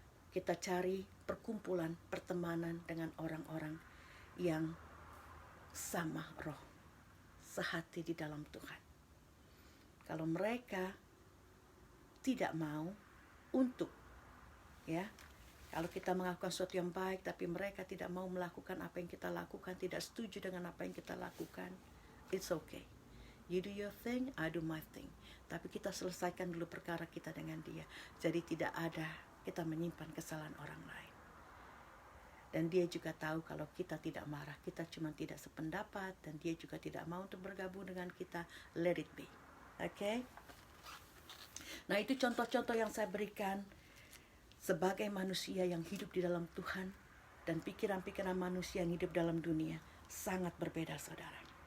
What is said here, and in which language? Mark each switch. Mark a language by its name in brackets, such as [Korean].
[Indonesian] Kita cari perkumpulan, pertemanan dengan orang-orang yang sama roh, sehati di dalam Tuhan. Kalau mereka tidak mau untuk, ya, kalau kita melakukan sesuatu yang baik tapi mereka tidak mau melakukan apa yang kita lakukan, tidak setuju dengan apa yang kita lakukan, [English] it's okay. You do your thing, I do my thing. [Indonesian] Tapi kita selesaikan dulu perkara kita dengan dia. Jadi tidak ada kita menyimpan kesalahan orang lain. Dan dia juga tahu kalau kita tidak marah, kita cuma tidak sependapat, dan dia juga tidak mau untuk bergabung dengan kita. [English] Let it be. Okay? [Indonesian] Nah, itu contoh-contoh yang saya berikan sebagai manusia yang hidup di dalam Tuhan, dan pikiran-pikiran manusia yang hidup dalam dunia sangat berbeda, saudara.